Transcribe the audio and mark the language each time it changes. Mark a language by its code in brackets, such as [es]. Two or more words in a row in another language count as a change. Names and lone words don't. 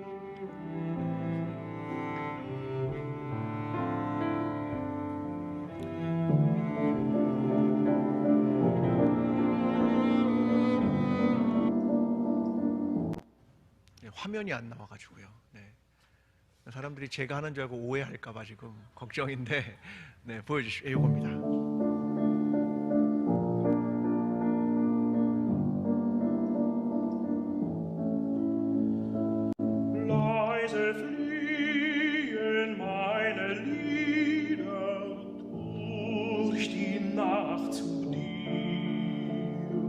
[ko] 네, 화면이 안 나와가지고요. 네. 사람들이 제가 하는 줄 알고 오해할까봐 지금 걱정인데, 네, 보여주십시오. 이겁니다. [de] Leise fliehen meine Lieder durch die Nacht zu dir.